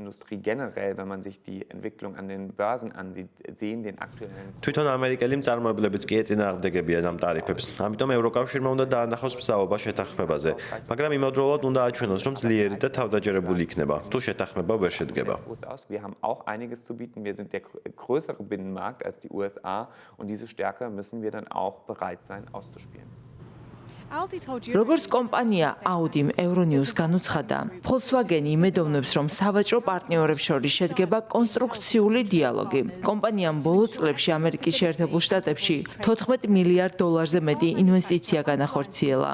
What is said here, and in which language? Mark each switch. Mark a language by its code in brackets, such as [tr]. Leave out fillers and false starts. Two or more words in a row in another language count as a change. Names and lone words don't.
[ka] თვითონ ამერიკელი მწარმოებლებიც კი ეწინააღმდეგებიან ამ ტარიფებს. ამიტომ ევროკავშირმა უნდა დაანახოს მსაუბრობა შეთანხმებაზე, მაგრამ იმავდროულად უნდა აჩვენოს, რომ ძლიერი და თავდაჯერებული იქნება, თუ შეთანხმება ვერ შედგება. [de] Wir haben auch einiges zu bieten. Wir sind der größere Binnenmarkt als die USA und diese Stärke müssen wir dann auch bereit sein auszuspielen. [ka] როგორც კომპანია Audi-მ Euronews განუცხადა, Volkswagen იმედოვნებს, რომ სავაჭრო პარტნიორებს შორის შედგება კონსტრუქციული დიალოგი. კომპანიამ ბოლო წლებში ამერიკის შეერთებულ შტატებში $14 მილიარდზე მეტი ინვესტიცია განახორციელა.